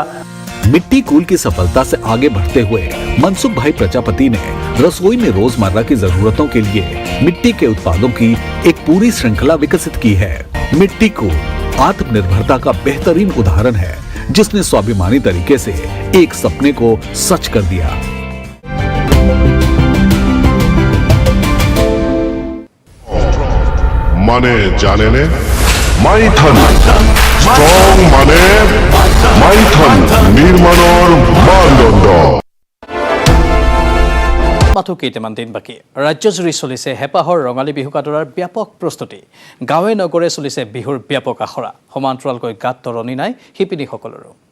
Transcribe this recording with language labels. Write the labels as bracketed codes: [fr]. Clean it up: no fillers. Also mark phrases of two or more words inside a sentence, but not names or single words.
[hi] मिट्टी कूल की सफलता से आगे बढ़ते हुए मनसुख भाई प्रजापति ने रसोई में रोजमर्रा की जरूरतों के लिए मिट्टी के उत्पादों की एक पूरी श्रृंखला विकसित की है। मिट्टी कूल आत्मनिर्भरता का बेहतरीन उदाहरण है, जिसने स्वाभिमानी तरीके से एक सपने को सच कर दिया। [as] মানে জানেনে মাইথন স্ট্রং মানে মাইথন নির্মাণৰ মানদণ্ড মাথো কেইটামান দিন বাকী ৰাজ্যজুৰি চলিছে হেপাহৰ ৰঙালী বিহু কাটৰাৰ ব্যাপক প্ৰস্তুতি গাঁৱে নগৰে চলিছে বিহুৰ ব্যাপক আখৰা সমান্তৰালকৈ গাত তৰণি নাই শিপিনীসকলৰো